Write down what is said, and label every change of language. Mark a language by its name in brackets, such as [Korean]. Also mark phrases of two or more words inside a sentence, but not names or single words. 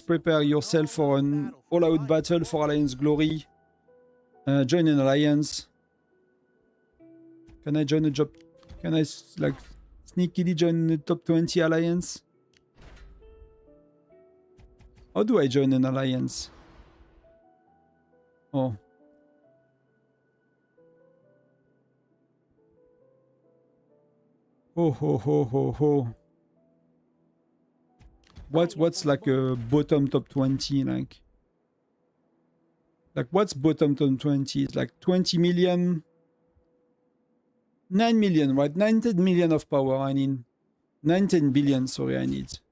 [English] Prepare yourself for an all-out battle for Alliance glory. Join an alliance. Can I join a job? Can I, like, sneakily join the top 20 alliance? How do I join an alliance? Oh. Ho ho ho ho ho. What's like a bottom top 20 like? Like what's bottom top 20? It's like 20 million. 9 million, right? 19 million of power I need. 19 billion, sorry, I need.